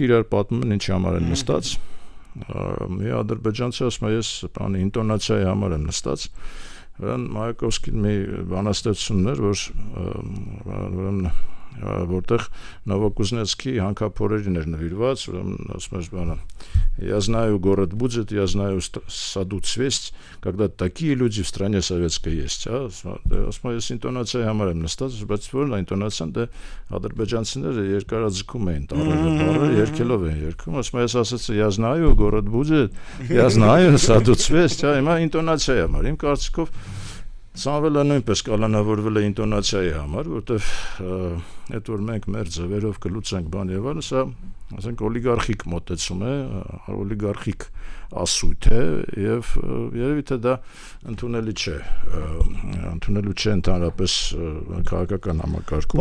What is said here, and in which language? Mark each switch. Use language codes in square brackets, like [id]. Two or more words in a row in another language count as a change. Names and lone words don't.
[hy] իրար պատմում են ինչի համար են նստած մի ադրբեջանցի ասում է ես բանի ինտոնացիայի համար եմ նստած Մայակովսկին մի բանաստեղծությունն էր, որ որտեղ Նովոկուզնեցկի հանքափորերին էր նվիրված, ասում էր բանը [ru] Я знаю город будет, я знаю саду цвесть, когда такие люди в стране советской есть. [hy] Ասում ես ինտոնացիայի համար եմ նստած, բայց որն է ինտոնացիան, դե ադրբեջանցիները երկարաձգում էին, տառերը երգելով են երգում, ասում ես ասացի [ru] я знаю город будет, я знаю саду цвесть, [hy] հիմա ինտոնացիայի համար, իմ կարծիքով Սամվելը նույնպես կալանավորվել է ինտոնացիայի համար, որտեվ այդ որ մենք մեր ձևերով կլուծենք բան եւ այլն, սա ասենք օլիգարխիկ մոտեցում է, օլիգարխիկ ասույթ է եւ երևի թե դա ընդունելի չէ ընդհանրապես քաղաքական համակարգում։